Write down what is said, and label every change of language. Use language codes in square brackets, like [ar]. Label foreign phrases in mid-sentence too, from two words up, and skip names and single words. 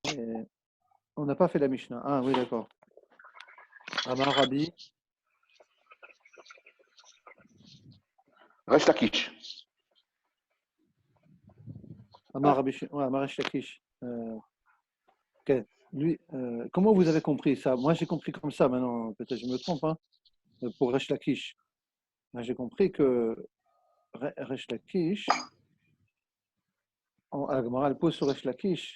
[fr] Et on n'a pas fait la Mishnah. Ah oui, d'accord. [he] אמר רבי, Resh Lakish. אמר רבי, ouais, Amar Resh Lakish. [fr] Ok. Lui, comment vous avez compris ça? Moi, j'ai compris comme ça. Maintenant, peut-être je me trompe, hein, pour Resh Lakish. Moi, j'ai compris que Resh Lakish, la Gemara, elle pose sur Resh Lakish.